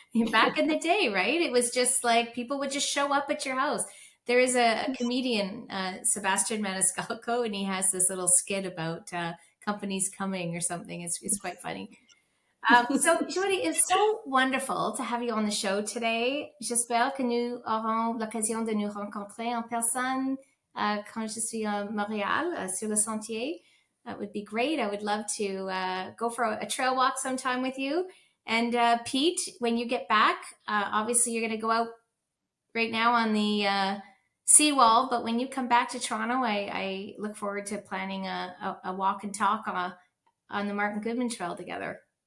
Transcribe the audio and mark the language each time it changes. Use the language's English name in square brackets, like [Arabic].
[English] Back in the day, right? It was just like people would just show up at your house. There is a comedian, Sebastian Maniscalco, and he has this little skit about companies coming or something. It's quite funny. So, Joannie, it's so wonderful to have you on the show today. [French] J'espère que nous aurons l'occasion de nous rencontrer en personne quand je suis à Montréal, sur le sentier. [English] That would be great. I would love to go for a trail walk sometime with you. And Pete, when you get back, obviously you're going to go out right now on the seawall, but when you come back to Toronto, I look forward to planning a walk and talk on the Martin Goodman Trail together.